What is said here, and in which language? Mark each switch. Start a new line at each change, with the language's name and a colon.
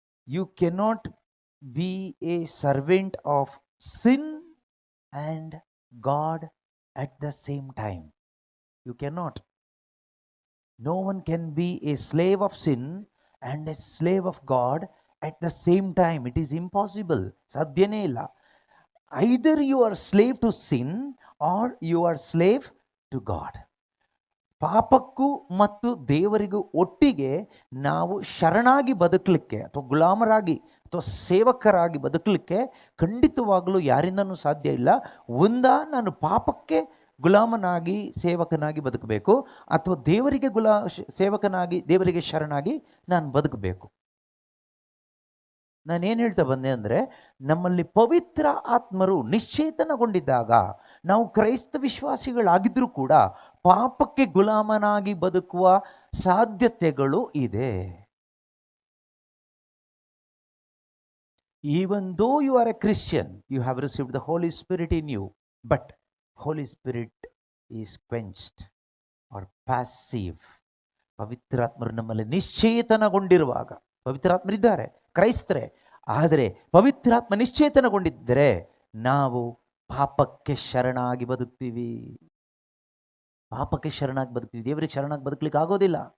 English: You cannot be a servant of sin and God at the same time. You cannot. No one can be a slave of sin and a slave of God at the same time. It is impossible.
Kannada: ಸಾಧ್ಯನೇ ಇಲ್ಲ.
English: Either you are slave to sin or you are slave to God.
Kannada: ಪಾಪಕ್ಕೂ ಮತ್ತು ದೇವರಿಗೂ ಒಟ್ಟಿಗೆ ನಾವು ಶರಣಾಗಿ ಬದುಕಲಿಕ್ಕೆ ಅಥವಾ ಗುಲಾಮರಾಗಿ ಅಥವಾ ಸೇವಕರಾಗಿ ಬದುಕಲಿಕ್ಕೆ ಖಂಡಿತವಾಗಲೂ ಯಾರಿಂದನೂ ಸಾಧ್ಯ ಇಲ್ಲ. ನಾನು ಪಾಪಕ್ಕೆ ಗುಲಾಮನಾಗಿ ಸೇವಕನಾಗಿ ಬದುಕಬೇಕು, ಅಥವಾ ದೇವರಿಗೆ ಸೇವಕನಾಗಿ ದೇವರಿಗೆ ಶರಣಾಗಿ ನಾನು ಬದುಕಬೇಕು. ನಾನೇನು ಹೇಳ್ತಾ ಬಂದೆ ಅಂದರೆ, ನಮ್ಮಲ್ಲಿ ಪವಿತ್ರ ಆತ್ಮರು ನಿಶ್ಚೇತನಗೊಂಡಿದ್ದಾಗ ನಾವು ಕ್ರೈಸ್ತ ವಿಶ್ವಾಸಿಗಳಾಗಿದ್ರೂ ಕೂಡ ಪಾಪಕ್ಕೆ ಗುಲಾಮನಾಗಿ ಬದುಕುವ ಸಾಧ್ಯತೆಗಳು ಇದೆ.
English: Even though you are a Christian, you have received the Holy Spirit in you, but Holy Spirit is quenched or passive.
Kannada: ಪವಿತ್ರಾತ್ಮರು ನಮ್ಮಲ್ಲಿ ನಿಶ್ಚೇತನಗೊಂಡಿರುವಾಗ, ಪವಿತ್ರಾತ್ಮರಿದ್ದಾರೆ ಕ್ರೈಸ್ತರೇ, ಆದರೆ ಪವಿತ್ರಾತ್ಮ ನಿಶ್ಚೇತನಗೊಂಡಿದ್ದರೆ ನಾವು ಪಾಪಕ್ಕೆ ಶರಣಾಗಿ ಬದುಕ್ತೀವಿ. ಪಾಪಕ್ಕೆ ಶರಣಾಗಿ ಬದುಕ್ತೀವಿ, ದೇವರಿಗೆ ಶರಣಾಗಿ ಬದುಕಲಿಕ್ಕೆ ಆಗೋದಿಲ್ಲ.